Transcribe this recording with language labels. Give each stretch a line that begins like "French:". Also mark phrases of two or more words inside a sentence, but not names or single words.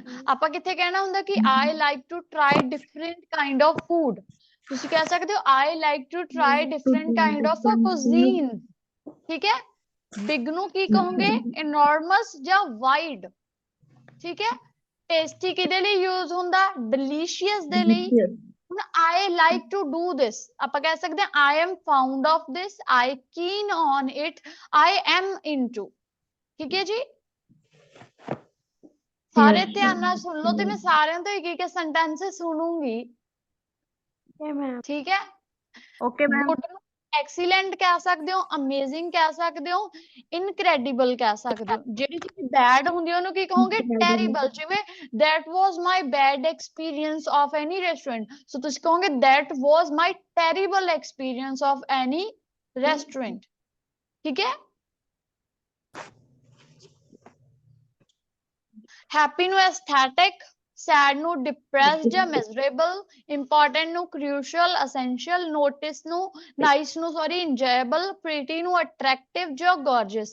Punjabi: ਆਪਾਂ ਕਿੱਥੇ ਕਹਿਣਾ ਹੁੰਦਾ ਕਿ
English: I like to try different kind of food.
Punjabi: ਤੁਸੀਂ ਕਹਿ ਸਕਦੇ ਹੋ
English: I like to try different kind of cuisine,
Punjabi: ਠੀਕ ਹੈ। ਬਿਗ ਨੂੰ ਕੀ ਕਹੋਗੇ? ਇਨੋਰਮਸ ਜਾਂ ਵਾਈਡ, ਠੀਕ ਹੈ। ਟੇਸਟੀ ਕਿਹਦੇ ਲਈ ਯੂਜ਼ ਹੁੰਦਾ? ਡਿਲੀਸ਼ੀਅਸ ਦੇ ਲਈ।
English: ਹੁਣ I like to do this,
Punjabi: ਆਪਾਂ ਕਹਿ ਸਕਦੇ ਹਾਂ
English: I am fond of this, I keen on it, I am into,
Punjabi: ਠੀਕ ਹੈ ਜੀ। ਸਾਰੇ ਧਿਆਨ ਨਾਲ ਸੁਣ ਲਓ ਤੇ ਮੈਂ ਸਾਰਿਆਂ ਤੋਂ ਇੱਕ ਇੱਕ ਸੈਂਟੈਂਸ ਸੁਣੂੰਗੀ, ਠੀਕ ਹੈ।
English: okay ma'am.
Punjabi: ਗੁੱਡ ਨੂੰ ਐਕਸੀਲੈਂਟ ਕਹਿ ਸਕਦੇ ਹੋ, ਅਮੇਜ਼ਿੰਗ ਕਹਿ ਸਕਦੇ ਹੋ, ਇਨਕ੍ਰੈਡੀਬਲ ਕਹਿ ਸਕਦੇ ਹੋ। ਜਿਹੜੀ ਚੀਜ਼ ਬੈਡ ਹੁੰਦੀ ਹੈ ਉਹਨੂੰ ਕੀ ਕਹੋਗੇ? ਟੈਰੀਬਲ। ਜਿਵੇਂ
English: that was my bad experience of any restaurant, so
Punjabi: ਤੁਸੀਂ ਕਹੋਗੇ
English: that was my terrible experience of any restaurant,
Punjabi: ਠੀਕ ਹੈ। ਹੈਪੀ ਨੂੰ ਐਸਥੈਟਿਕ, ਸੈਡ ਨੂੰ ਡਿਪਰੈਸਡ ਜਾਂ ਮਿਜ਼ਰੇਬਲ, ਇੰਪੋਰਟੈਂਟ ਨੂੰ
English: crucial essential,
Punjabi: ਨੋਟਿਸ ਨੂੰ ਨਾਈਸ ਨੂੰ
English: sorry enjoyable,
Punjabi: ਪ੍ਰੀਟੀ ਨੂੰ ਅਟਰੈਕਟਿਵ ਜਾਂ ਗॉर्जियस।